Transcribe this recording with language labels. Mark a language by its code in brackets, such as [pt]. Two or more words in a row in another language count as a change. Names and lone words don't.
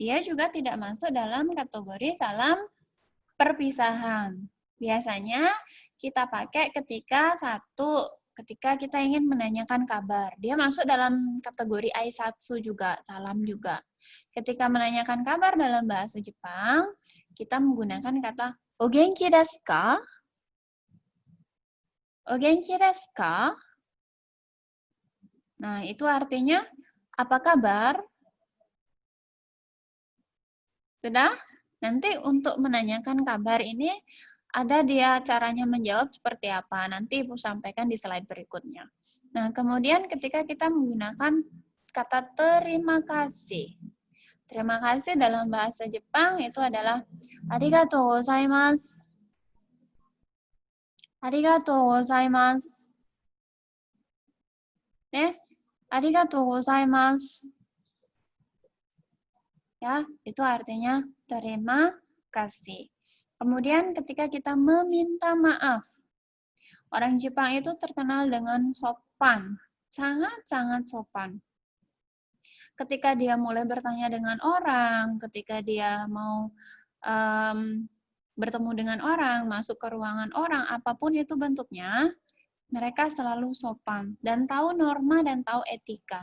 [id] dia juga tidak masuk dalam kategori salam perpisahan. Biasanya kita pakai ketika kita ingin menanyakan kabar. Dia masuk dalam kategori aisatsu juga, salam juga. Ketika menanyakan kabar dalam bahasa Jepang, kita menggunakan kata [ja] お元気ですか? お元気ですか? [id] Nah, itu artinya apa kabar? Sudah? Nanti untuk menanyakan kabar ini ada dia caranya menjawab seperti apa. Nanti Ibu sampaikan di slide berikutnya. Nah, kemudian ketika kita menggunakan kata terima kasih. Terima kasih dalam bahasa Jepang itu adalah [ja] ありがとうございます. ありがとうございます. ありがとうございます. [id] Ya, itu artinya terima kasih. Kemudian ketika kita meminta maaf, orang Jepang itu terkenal dengan sopan, sangat-sangat sopan. Ketika dia mulai bertanya dengan orang, ketika dia mau bertemu dengan orang, masuk ke ruangan orang, apapun itu bentuknya, mereka selalu sopan dan tahu norma dan tahu etika.